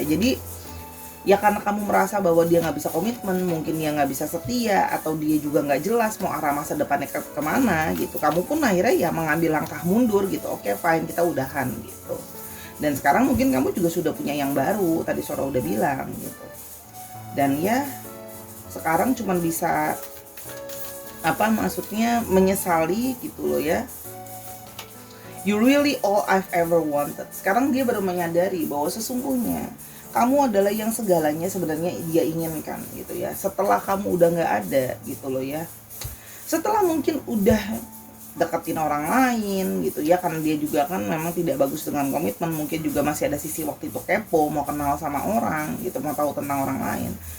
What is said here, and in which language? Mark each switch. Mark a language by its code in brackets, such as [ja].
[id] Jadi ya karena kamu merasa bahwa dia nggak bisa komitmen, mungkin dia nggak bisa setia, atau dia juga nggak jelas mau arah masa depannya kemana gitu, kamu pun akhirnya ya mengambil langkah mundur gitu. Oke, fine, kita udahan gitu. Dan sekarang mungkin kamu juga sudah punya yang baru, tadi Sora udah bilang gitu. Dan ya sekarang cuma bisa apa maksudnya menyesali gitu loh ya. [en] You really all I've ever wanted. [id] Sekarang dia baru menyadari bahwa sesungguhnya kamu adalah yang segalanya sebenarnya dia inginkan gitu ya. Setelah kamu udah nggak ada gitu loh ya. Setelah mungkin udah deketin orang lain gitu ya, karena dia juga kan memang tidak bagus dengan komitmen, mungkin juga masih ada sisi waktu itu kepo, mau kenal sama orang gitu, mau tahu tentang orang lain.